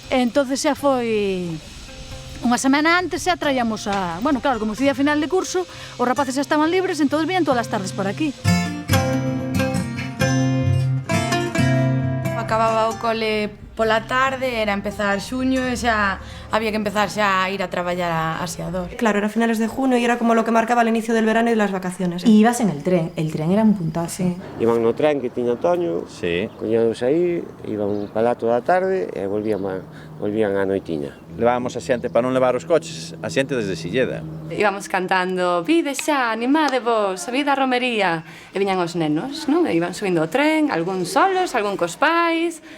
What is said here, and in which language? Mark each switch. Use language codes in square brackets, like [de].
[gl] Entonces xa foi unha semana antes, xa traíamos bueno, claro, como día final de curso, os rapaces xa estaban libres, entón vían todas as tardes por aquí. Acababa o cole pola tarde, era empezar xuño e xa había que empezar xa a ir a traballar a Aseador. [es] Claro, era finales de junio y era como lo que marcaba el inicio del verano y las vacaciones. Y ibas en el tren era un puntazo. Sí. [gl] Iban no tren que tiña Toño, sí. Coñados aí, iban para lá toda a tarde e volvían á noitiña. Levábamos a xente para non levar os coches, a xente desde Silleda. Íbamos cantando, vide xa, animadevos, a vida a romería. E viñan os nenos, non? E iban subindo o tren, algún solos, algún cos pais.